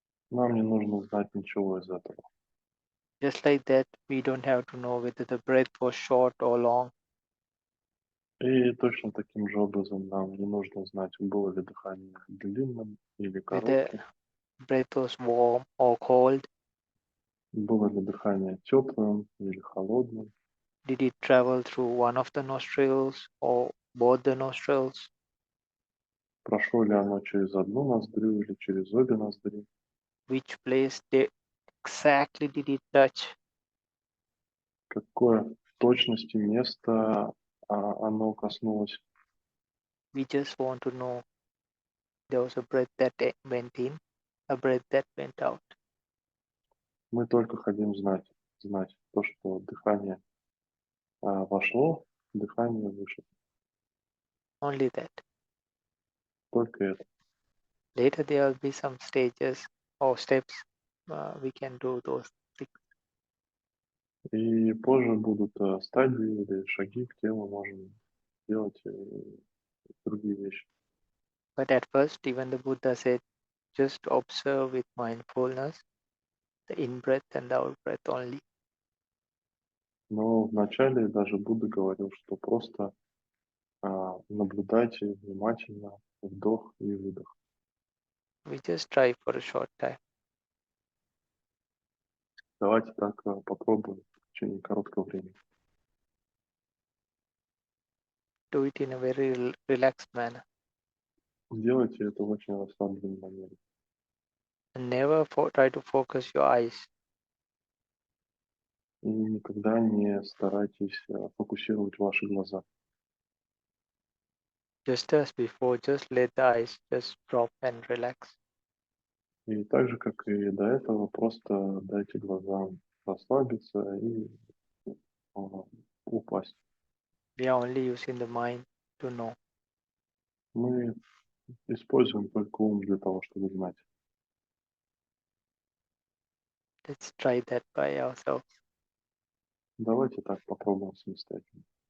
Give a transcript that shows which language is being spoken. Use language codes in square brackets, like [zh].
[ru] Нам не нужно знать ничего из этого. [en] Just like that, we don't have to know whether the breath was short or long, [ru] И точно таким же образом нам не нужно знать, было ли дыхание длинным или [en] whether [ru] коротким, [en] breath was warm or cold. [ru] было ли дыхание теплым или холодным, [en] Did it travel through one of the nostrils or both the nostrils? [ru] прошло ли оно через одну ноздрю или через обе ноздри, [en] Which place exactly did it touch? [ru] какое в точности место оно коснулось. [en] We just want to know there was a breath that went in, a breath that went out. [ru] Мы только хотим знать то, что дыхание вошло, дыхание вышло. [en] Only that. [ru] Только это. [en] Later there will be some stages or steps we can do those things. [ru] И позже будут стадии или шаги, где мы можем делать другие вещи. [en] But at first, even the Buddha said, just observe with mindfulness the in-breath and the out-breath only. [ru] Но вначале даже Будда говорил, что просто наблюдайте внимательно вдох и выдох. [en] We just try for a short time. [ru] Давайте так попробуем в течение короткого времени. [en] Do it in a very relaxed manner. [ru] Делайте это в очень расслабленной манере. [en] And never try to focus your eyes. [ru] И никогда не старайтесь фокусировать ваши глаза. [en] Just as before, just let the eyes just drop and relax. [ru] И так же, как и до этого, просто дайте глазам расслабиться и упасть. [en] We are only using the mind to know. [ru] Мы используем только ум для того, чтобы знать. [en] Let's try that by ourselves. [ru] Давайте так попробуем самостоятельно.